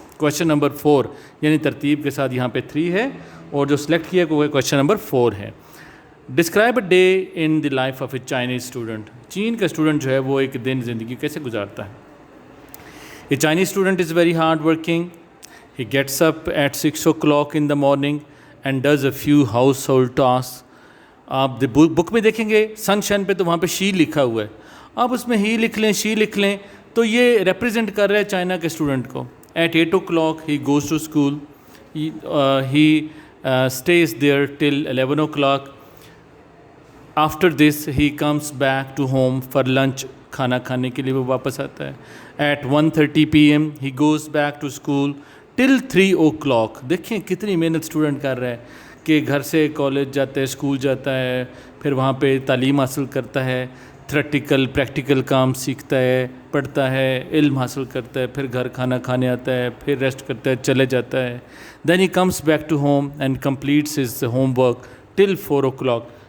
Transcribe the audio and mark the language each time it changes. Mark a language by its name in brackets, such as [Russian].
[Urdu] Question number 4, یعنی ترتیب کے ساتھ یہاں پہ 3 ہے, اور جو سلیکٹ کیا وہ کویشچن نمبر 4 ہے. [English] Describe a day in the life of a Chinese student. [Urdu] چین کا اسٹوڈنٹ جو ہے وہ ایک دن زندگی کیسے گزارتا ہے؟ [English] A Chinese student is very hard working. He gets up at 6 o'clock in the morning and does a few household tasks. [Urdu] آپ بک میں دیکھیں گے سن شائن پہ تو وہاں پہ شی لکھا ہوا ہے, آپ اس میں ہی لکھ لیں, شی لکھ لیں, تو یہ ریپرزینٹ کر رہا ہے چائنا کے اسٹوڈنٹ کو. [English] At 8 o'clock he goes to school. He stays there till 11 o'clock. After this he comes back to home for lunch. [Urdu] کھانا کھانے کے لیے وہ واپس آتا ہے. [English] At 1:30 p.m. he goes back to school till 3 o'clock. [Urdu] دیکھیں کتنی محنت اسٹوڈنٹ کر رہا ہے کہ گھر سے کالج جاتا ہے, اسکول جاتا ہے, پھر وہاں پہ تعلیم حاصل کرتا ہے, تھریٹیکل پریکٹیکل کام سیکھتا ہے, پڑھتا ہے, علم حاصل کرتا ہے, پھر گھر کھانا کھانے آتا ہے, پھر ریسٹ کرتا ہے, چلے جاتا ہے. [English] Then he comes back to home and completes his homework till 4 o'clock.